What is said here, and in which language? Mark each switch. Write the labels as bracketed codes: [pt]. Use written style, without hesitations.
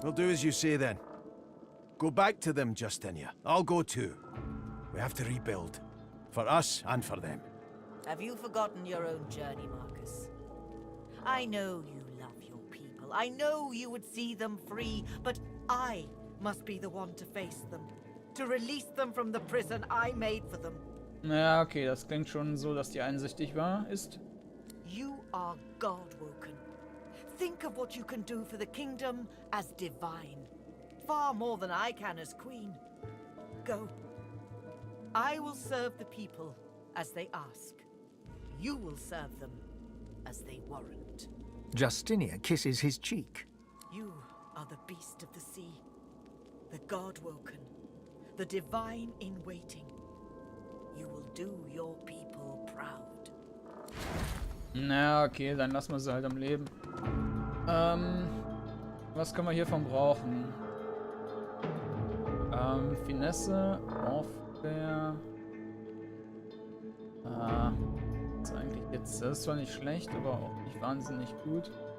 [en] We'll do as you say then. Go back to them, Justinia. I'll go too. We have to rebuild. For us and for them. Have you forgotten your own journey, Marcus? I know you love your people. I know you would see them free, but I must be the one to face them. To release them from the prison I made for them. [de] Ja, okay, das klingt schon so, dass die einsichtig ist. [en] You are God-woken. Think of what you can do for the kingdom as divine. Far more than I can as queen. Go. I will serve the people as they ask. You will serve them as they warrant. Justinia kisses his cheek. You are the beast of the sea. The God-woken. The divine in waiting. You will do your people proud. [de] Na, okay, dann lassen wir sie halt am Leben. Was können wir hiervon brauchen? Finesse, Warfare. Das ist eigentlich jetzt, das ist zwar nicht schlecht, aber auch nicht wahnsinnig gut.